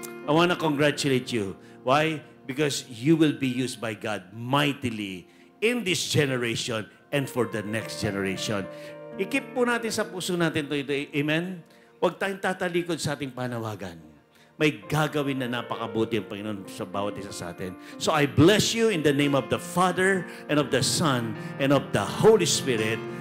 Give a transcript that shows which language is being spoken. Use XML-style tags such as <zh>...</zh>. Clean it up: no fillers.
<en>I want to congratulate you. Why? Because you will be used by God mightily in this generation and for the next generation.</en> <tl>I-keep po natin sa puso natin ito. Amen? Huwag tayong tatalikod sa ating panawagan. May gagawin na napakabuti ang Panginoon sa bawat isa sa atin.</tl> <en>So I bless you in the name of the Father and of the Son and of the Holy Spirit.</en>